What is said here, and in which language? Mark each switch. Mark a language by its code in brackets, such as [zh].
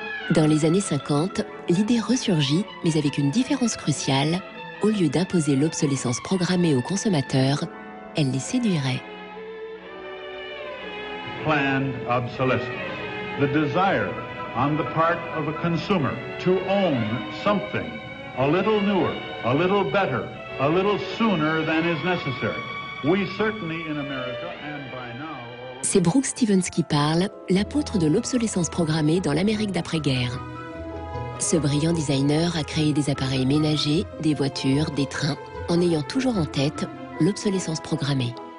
[fr] Dans les années 50, l'idée ressurgit, mais avec une différence cruciale. Au lieu d'imposer l'obsolescence programmée aux consommateurs, elle les séduirait. [en] Planned obsolescence. The desire on the part of a consumer to own something a little newer, a little better, a little sooner than is necessary. We certainly in America and by now... [fr] C'est Brooks Stevens qui parle, l'apôtre de l'obsolescence programmée dans l'Amérique d'après-guerre. Ce brillant designer a créé des appareils ménagers, des voitures, des trains, en ayant toujours en tête l'obsolescence programmée.